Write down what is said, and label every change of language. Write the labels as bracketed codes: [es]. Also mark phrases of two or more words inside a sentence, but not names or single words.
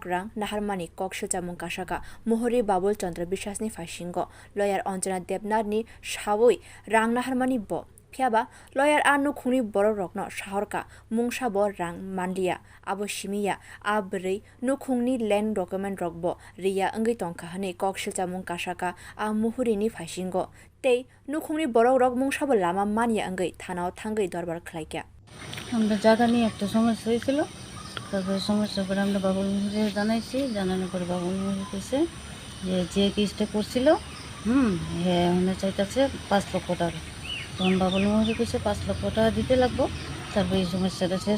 [trp] rang naharmani kok silsamwng kasaka muhuri Babul chandra biswasni phaisingo lawyer Anjana Debnarni sawi rang naharmani bo Phiaba lawyer anu khungni borok rokno naharkha mungsabo rang manliya abo simiya abrei nwkhungni land document rokbo riya angai tongkha hane kok silsamwng kasaka a muhurini phaisingo tei nwkhungni borok rok mungsabo lama mania angai thanao thangai dorbar khwlaikya [bn] আমরা জায়গা নিয়ে একটা সমস্যা হয়েছিল তারপরে সমস্যা করে আমরা বাবুল মুহুরে জানাইছি জানানোর পরে বাবুল মুহুরি কইছে যে কেসটা করছিল হ্যাঁ ওখানে চাইতেছে 5 লক্ষ টাকা তখন বাবুল মুহুরি কইছে 5 লক্ষ টাকা দিতে লাগবো তারপরে এই সমস্যাটা শেষ